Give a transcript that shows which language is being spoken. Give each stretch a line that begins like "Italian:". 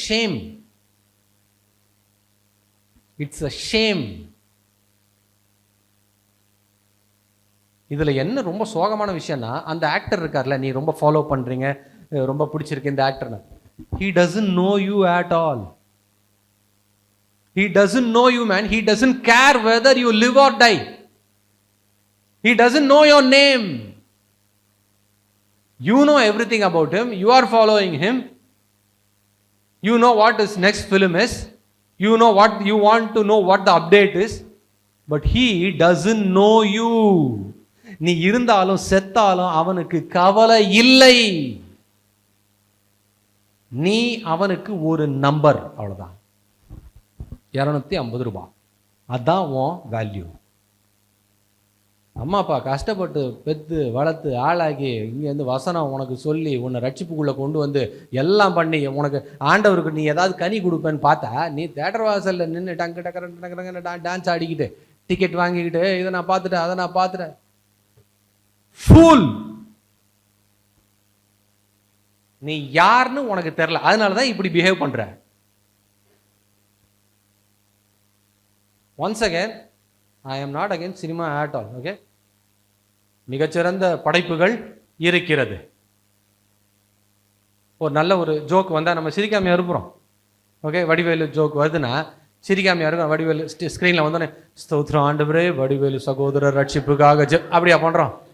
English: Shame, it's a shame.
Tamil: இதுல என்ன ரொம்ப சோகமான விஷயம்னா, அந்த ஆக்டர் இருக்கார்ல, நீ ரொம்ப ஃபாலோ பண்றீங்க, ரொம்ப பிடிச்சிருக்கு இந்த ஆக்டர்னு,
English: he doesn't know you at all. He doesn't know you, man. He doesn't care whether you live or die. He doesn't know your name. You know everything about him. You are following him. You know what his next film is. You know what you want to know, what the update is. But he doesn't know you.
Tamil: நீ இருந்தாலும் செத்தாலும் அவனுக்கு கவலை இல்லை. நீ அவனுக்கு ஒரு number, அவ்வளவுதான். 250 ரூபாய், அதான் உன் வேல்யூ. அம்மா அப்பா கஷ்டப்பட்டு பெற்று வளர்த்து ஆளாகி இங்கேருந்து வசனம் உனக்கு சொல்லி உன்னை ரட்சிப்புக்குள்ளே கொண்டு வந்து எல்லாம் பண்ணி உனக்கு ஆண்டவருக்கு நீ ஏதாவது கனி கொடுப்பேன்னு பார்த்தா நீ தேட்டர் வாசலில் நின்று டங்கு டக்கரன்னு டான்ஸ் ஆடிக்கிட்டு டிக்கெட் வாங்கிக்கிட்டு இதை நான் பார்த்துட்டேன் அதை நான் பார்த்துட்டேன். ஃபூல், நீ யாருன்னு உனக்கு தெரியல, அதனால தான் இப்படி பிஹேவ் பண்ற.
English: Once again, I am not against cinema at all.
Tamil: Okay, மிகச்சிறந்த படைப்புகள் இருக்கிறது. ஒரு நல்ல ஒரு ஜோக் வந்தால் நம்ம சிரிக்காமையா இருப்போம். ஓகே, வடிவேலு ஜோக் வருதுன்னா சிரிக்காமையா இருக்கும். வடிவேலு ஸ்க்ரீனில் வந்தோடனே ஸ்தோத்திரம் ஆண்டவரே வடிவேலு சகோதரர் ரட்சிப்புக்காக அப்படியா பண்ணுறோம்.